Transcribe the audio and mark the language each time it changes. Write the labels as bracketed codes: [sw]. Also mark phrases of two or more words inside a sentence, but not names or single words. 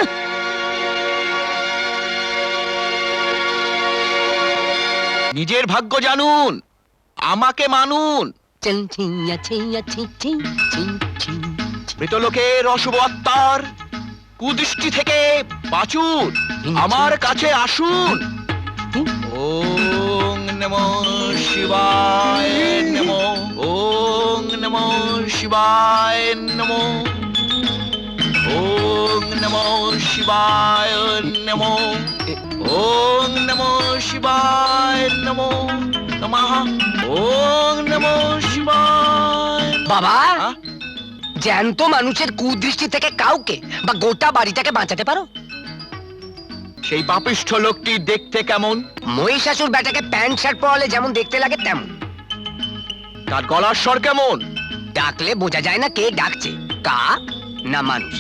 [bn] নিজের ভাগ্য জানুন, আমাকে মানুন। চিং চিংয়া চিংয়া চিং চিং চিং চিং। মৃতলোকের অশুভ আত্মার কুদৃষ্টি থেকে বাঁচুন, আমার কাছে আসুন। [sa] ওং নমো শিবায় নমো, ওং নমো শিবায় নমো, ওং নমো শিবায় নমো, ওং নমো শিবায় নমো নমঃ, ওং নমো শিবায়। [bn] বাবা, হ্যাঁ? জ্যান্ত মানুষের কুদৃষ্টি থেকে কাউকে বা গোটা বাড়িটাকে বাঁচাতে পারো? সেই পাপিষ্ঠ লোকটি দেখতে কেমন? মহিষাসুর বেটাকে প্যান্ট শার্ট পরালে যেমন দেখতে লাগে তেমন। তার গলার স্বর কেমন? ডাকলে বোঝা যায় না কে ডাকছে, কাক না মানুষ।